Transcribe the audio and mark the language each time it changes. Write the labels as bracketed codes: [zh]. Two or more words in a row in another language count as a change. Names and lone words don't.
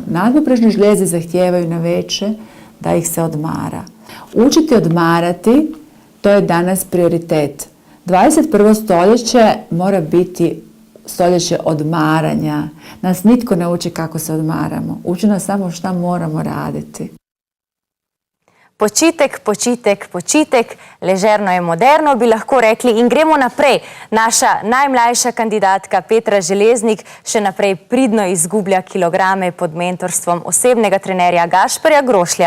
[hr] Nadbubrežne žlijezde zahtijevaju na veće da ih se odmara. Učiti odmarati, to je danas prioritet. 21. stoljeće mora biti stoljeće odmaranja. Nas nitko ne uči kako se odmaramo. Uči nas samo šta moramo raditi. [sl] Počitek, počitek, počitek, ležerno je moderno, bi lahko rekli. In gremo naprej. Naša najmlajša kandidatka Petra Železnik še naprej pridno izgublja kilograme pod mentorstvom osebnega trenerja Gašperja Grošlja.